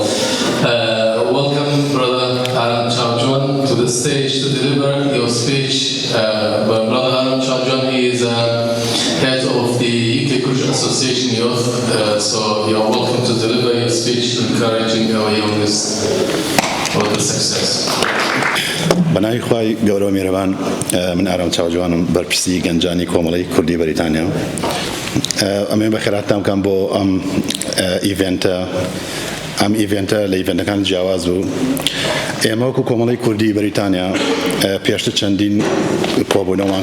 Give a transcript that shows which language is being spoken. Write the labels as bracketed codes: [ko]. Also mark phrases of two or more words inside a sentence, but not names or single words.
[en] Welcome, brother Aram Chawjuan, to the stage to deliver your speech. Brother Aram Chawjuan, he is head of the UK Kurdish Association Youth, so you're welcome to deliver your speech, encouraging our youngest for the success. [ckb] بەناوی خوای گەورە و میهرەبان من ئارام چاوجوانم بەرپرسی گەنجانی کۆمەڵەی کوردی بەریتانیا ئەمێ بەخێراتتان بکەم بۆ ئەم ئیڤێنتە ئەم ئیڤێنتە لە ئیڤێنتەکان جیاواز بوو ئێمە وەکو کۆمەڵی کوردی بەریتانیا پێشتر چەندین کۆبوونەوەمان